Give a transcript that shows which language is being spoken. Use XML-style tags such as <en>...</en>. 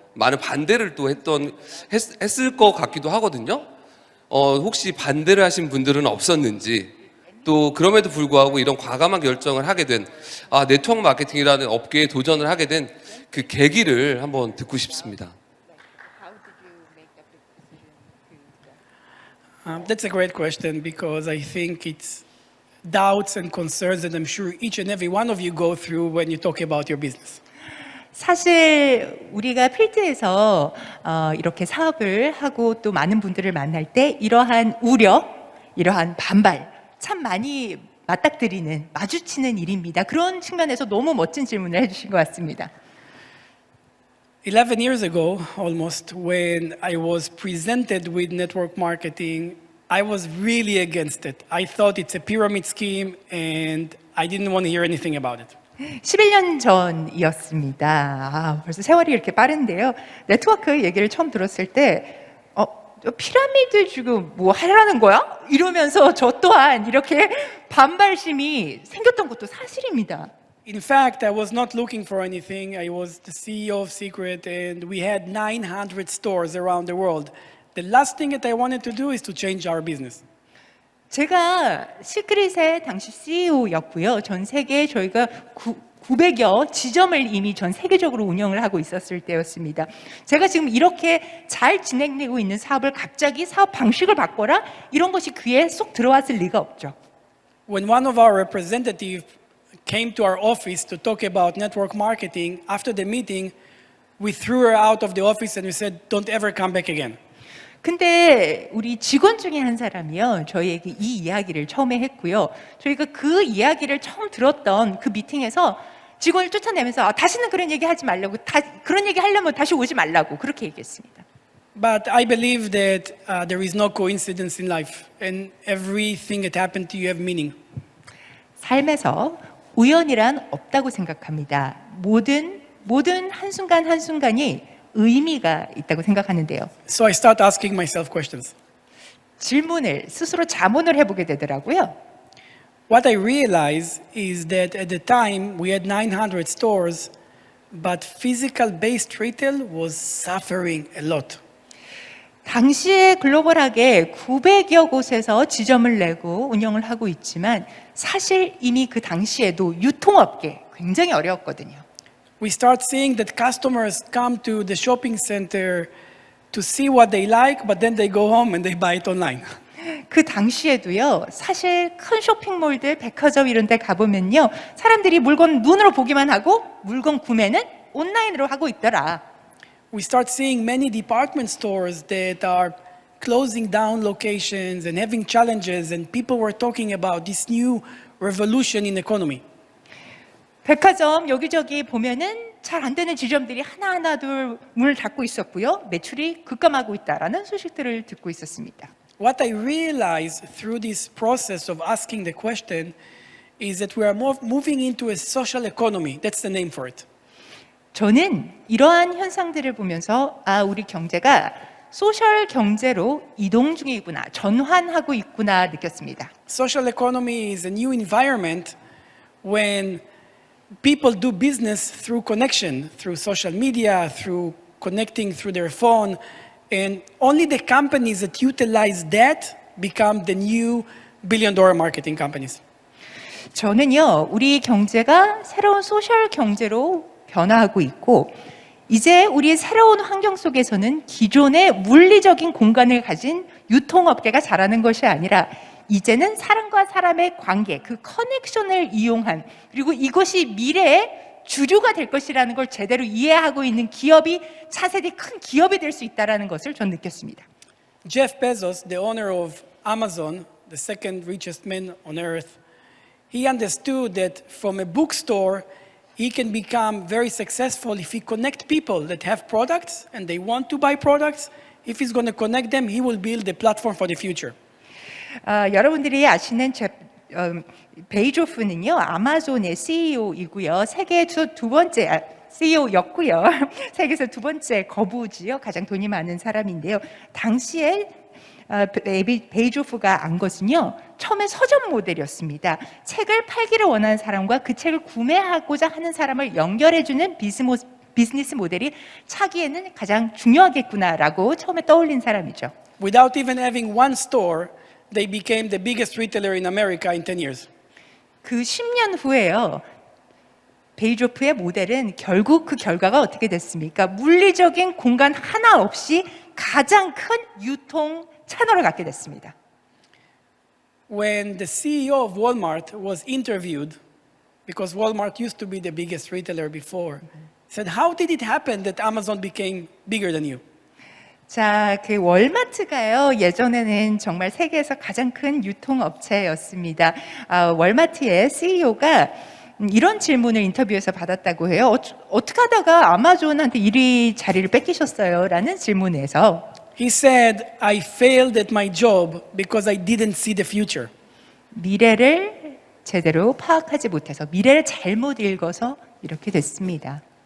<ko>많은 반대를 또 했을 것 같기도 하거든요. 혹시 반대를 하신 분들은 없었는지, 또 그럼에도 불구하고 이런 과감한 결정을 하게 된 네트워크 마케팅이라는 업계에 도전을 하게 된 그 계기를 한번 듣고 싶습니다.</ko> <en>That's a great question because I think it's doubts and concerns that I'm sure each and every one of you go through when you talk about your business.</en> <ko>사실 우리가 필드에서 이렇게 사업을 하고 또 많은 분들을 만날 때 이러한 우려, 이러한 반발 참 많이 맞닥뜨리는, 마주치는 일입니다. 그런 측면에서 너무 멋진 질문을 해주신 것 같습니다.</ko> <en>11 years ago, almost, when I was presented with network marketing, I was really against it. I thought it's a pyramid scheme and I didn't want to hear anything about it.</en> <ko>11년 전이었습니다. 벌써 세월이 이렇게 빠른데요. 네트워크 얘기를 처음 들었을 때 피라미드 지금 뭐 하려는 거야? 이러면서 저 또한 이렇게 반발심이 생겼던 것도 사실입니다.</ko> <en>In fact, I was not looking for anything. I was the CEO of Secret and we had 900 stores around the world. The last thing that I wanted to do is to change our business.</en> <ko>제가 시크릿의 당시 CEO였고요. 전 세계에 저희가 900여 지점을 이미 전 세계적으로 운영을 하고 있었을 때였습니다. 제가 지금 이렇게 잘 진행되고 있는 사업을 갑자기 사업 방식을 바꿔라? 이런 것이 귀에 쏙 들어왔을 리가 없죠.</ko> <en>When one of our representatives came to our office to talk about network marketing, after the meeting, we threw her out of the office and we said, don't ever come back again.</en> <ko>근데 우리 직원 중에 한 사람이요, 저희에게 이 이야기를 처음에 했고요. 저희가 그 이야기를 처음 들었던 그 미팅에서 직원을 쫓아내면서 다시는 그런 얘기 하지 말라고, 그런 얘기 하려면 다시 오지 말라고 그렇게 얘기했습니다.</ko> <en>But I believe that there is no coincidence in life and everything that happened to you have meaning.</en> <ko>삶에서 우연이란 없다고 생각합니다. 모든 한순간 한순간이 의미가 있다고 생각하는데요.</ko> <en>So I start asking myself questions.</en> <ko>질문을 스스로 자문을 해보게 되더라고요.</ko> <en>What I realize is that at the time we had 900 stores, but physical-based retail was suffering a lot.</en> <ko>당시에 글로벌하게 900여 곳에서 지점을 내고 운영을 하고 있지만 사실 이미 그 당시에도 유통업계 굉장히 어려웠거든요.</ko> <en>We start seeing that customers come to the shopping center to see what they like, but then they go home and they buy it online.</en> <ko>그 당시에도요, 사실 큰 쇼핑몰들, 백화점 이런 데 가보면요, 사람들이 물건 눈으로 보기만 하고 물건 구매는 온라인으로 하고 있더라.</ko> <en>We start seeing many department stores that are closing down locations and having challenges, and people were talking about this new revolution in economy.</en> <ko>백화점 여기저기 보면은 잘 안 되는 지점들이 하나하나 둘 문을 닫고 있었고요. 매출이 급감하고 있다라는 소식들을 듣고 있었습니다.</ko> <en>What I realized through this process of asking the question is that we are moving into a social economy. That's the name for it.</en> <ko>저는 이러한 현상들을 보면서 우리 경제가 소셜 경제로 이동 중이구나, 전환하고 있구나 느꼈습니다.</ko> <en>Social economy is a new environment when people do business through connection, through social media, through connecting through their phone, and only the companies that utilize that become the new billion-dollar marketing companies.</en> <ko>저는요, 우리 경제가 새로운 소셜 경제로 변화하고 있고, 이제 우리 새로운 환경 속에서는 기존의 물리적인 공간을 가진 유통업계가 자라는 것이 아니라 이제는 사람과 사람의 관계, 그 커넥션을 이용한, 그리고 이것이 미래의 주류가 될 것이라는 걸 제대로 이해하고 있는 기업이 차세대 큰 기업이 될 수 있다는 것을 전 느꼈습니다.</ko> <en>Jeff Bezos, the owner of Amazon, the second richest man on earth, he understood that from a bookstore, he can become very successful if he connect people that have products and they want to buy products. If he's going to connect them, he will build a platform for the future.</en> <ko>여러분들이 아시는 베이조프는요, 아마존의 CEO이고요. 세계에서 두 번째 CEO였고요. 세계에서 두 번째 거부지요. 가장 돈이 많은 사람인데요. 당시에 베이조프가 안 것은요, 처음에 서점 모델이었습니다. 책을 팔기를 원하는 사람과 그 책을 구매하고자 하는 사람을 연결해주는 비즈니스 모델이 차기에는 가장 중요하겠구나라고 처음에 떠올린 사람이죠.</ko> <en>Without even having one store, they became the biggest retailer in America in 10 years.</en> <ko>그 10년 후에요, 베이조프의 모델은 결국 그 결과가 어떻게 됐습니까? 물리적인 공간 하나 없이 가장 큰 유통 채널을 갖게 됐습니다.</ko> <en>When the CEO of Walmart was interviewed, because Walmart used to be the biggest retailer before, said, "How did it happen that Amazon became bigger than you?"</en> <ko>자, 그 월마트가요, 예전에는 정말 세계에서 가장 큰 유통업체였습니다. 월마트의 CEO가 이런 질문을 인터뷰에서 받았다고 해요. 어떻게 하다가 아마존한테 1위 자리를 뺏기셨어요? 라는 질문에서</ko> <en>He said, "I failed at my job because I didn't see the future."</en> <ko>미래를 제대로 파악하지 못해서, 미래를 잘못 읽어서 이렇게 됐습니다.</ko>